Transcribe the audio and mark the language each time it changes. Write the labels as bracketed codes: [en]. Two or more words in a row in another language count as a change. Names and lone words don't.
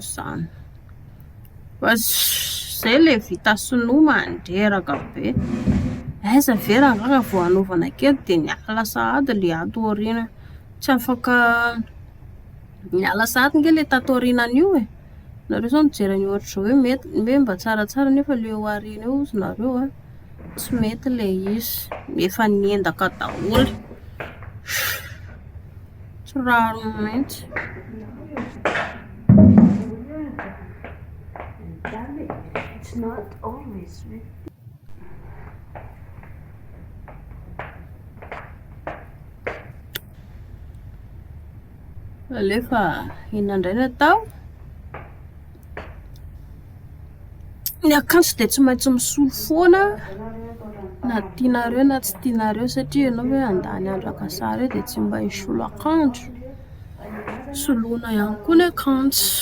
[mg] zany fa zay le vita sinoa mandreraka be aiza vera ngaga vao anaovana kely dia niala sahady le ato aoriana tsy afaka niala sahady nge le tato aorianan'io nareo zao mijerany ohatra hoe mety mba tsaratsara nefa le eo aoriana eo ozy nareo tsy mety le izy efa niendaka daholo tsy raro mihitsy [en] It's not always with [mg] alefa inandray natao ny akanjo dia tsy maintsy misolo foana na tianareo na tsy tianareo satria ianao hoe andany andro akasary dia tsy mba hisolo akanjo soloina ihany koa ny akanjo